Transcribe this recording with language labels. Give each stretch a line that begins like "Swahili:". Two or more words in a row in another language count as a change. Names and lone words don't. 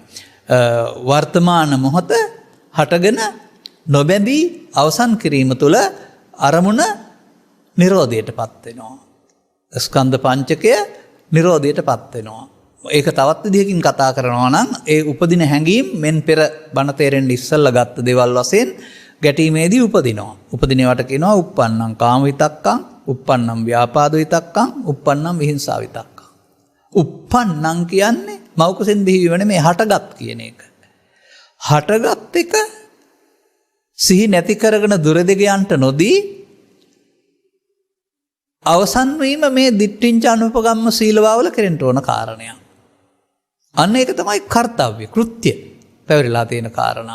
Sinhala: වර්තමාන මොහොත හටගෙන නොබැඳී අවසන් කිරීම තුළ අරමුණ නිරෝධයටපත් වෙනවා. ස්කන්ධ පංචකය නිරෝධයටපත් වෙනවා. ඒක තවත් විදිහකින් කතා කරනවා නම් ඒ උපදින හැඟීම් මෙන් පෙර බණ තේරෙන්න ඉස්සල්ලා ගත්ත දේවල් වශයෙන් ගැටීමේදී උපදිනවා. උපදිනවට කියනවා
Pali: uppannam කාම විතක්කං, uppannam ව්‍යාපාද විතක්කං, uppannam විහිංසා විතක්කං.
Sinhala: uppannam කියන්නේ මව් කුසෙන් බිහිවීම නෙමෙයි හටගත් කියන එක. හටගත් එක සිහි නැති කරගෙන දුර දෙක යන්ට නොදී අවසන් වීම මේ
Pali: දිට්ඨිංච අනුපගම්ම
Sinhala: සීලවාවල කෙරෙන්න ඕන කාරණයක්. අන්න ඒක තමයි කාර්යය, කෘත්‍ය පැවරිලා තියෙන කාරණාව.